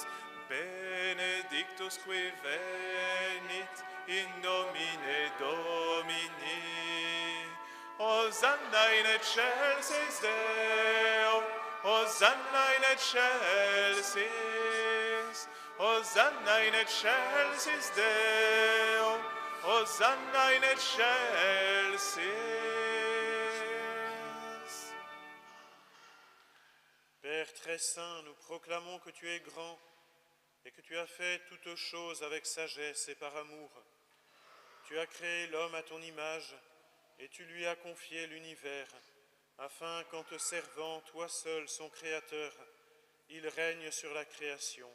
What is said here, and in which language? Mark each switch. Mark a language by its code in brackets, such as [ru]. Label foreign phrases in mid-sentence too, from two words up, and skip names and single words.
[la] Benedictus qui venit in nomine Domini. Hosanna in excelsis Deo, Hosanna in excelsis. Hosanna in excelsis Deo, Hosanna in excelsis. [fr] Père très saint, nous proclamons que tu es grand et que tu as fait toutes choses avec sagesse et par amour. Tu as créé l'homme à ton image et tu lui as confié l'univers, afin qu'en te servant, toi seul, son Créateur, il règne sur la création.